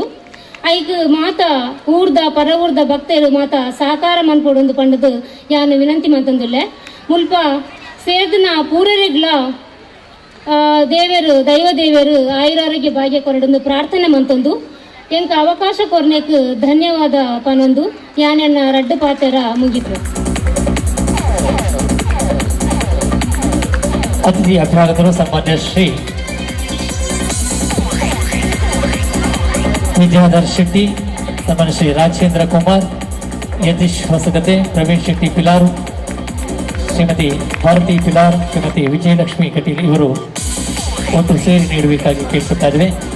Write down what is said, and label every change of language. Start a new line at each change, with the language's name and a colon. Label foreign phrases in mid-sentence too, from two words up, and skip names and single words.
Tulu: ಐಕ್ ಮಾತ ಊರ್ದ ಪರ ಊರ್ದ ಭಕ್ತರು ಮಾತ ಸಹಕಾರ ಮನ್ಪೊಡು ಪಂಡದು ಯಾನು ವಿನಂತಿ ಮಂತಂದುಲ್ಲೆ. ಮುಲ್ಪ ಸೇರ್ದಿನ ಪೂರರೆಗ್ಲ ದೇವರು ದೈವ ದೇವರು ಆಯುರಾರೋಗ್ಯ ಭಾಗ್ಯ ಕೊರಡೊಂದು ಪ್ರಾರ್ಥನೆ ಮಂತಂದು ಎಂಕ ಅವಕಾಶ ಕೊರ್ನೆಕ್ ಧನ್ಯವಾದ ಪನೊಂದು ಯಾನೆನ್ನ ರಡ್ಡು ಪಾತೆರ ಮುಗಿತು.
Kannada: ಅತಿಥಿ ಅಭ್ಯಾಗತರು ಸನ್ಮಾನ್ಯ ಶ್ರೀ ವಿದ್ಯಾಧರ್ ಶೆಟ್ಟಿ, ಸನ್ಮಾನ್ಯ ಶ್ರೀ ರಾಜೇಂದ್ರ ಕುಮಾರ್, ಯತೀಶ್ ಹೊಸಗತೆ, ಪ್ರವೀಣ್ ಶೆಟ್ಟಿ ಪಿಲಾರು, ಶ್ರೀಮತಿ ಭಾರತಿ ಪಿಲಾರ್, ಶ್ರೀಮತಿ ವಿಜಯಲಕ್ಷ್ಮಿ ಕಟೀಲ್ ಇವರು ಒಟ್ಟು ಸೇರಿ ನೀಡಬೇಕಾಗಿ ಕೇಳಿಸುತ್ತಾ ಇದ್ದೇವೆ.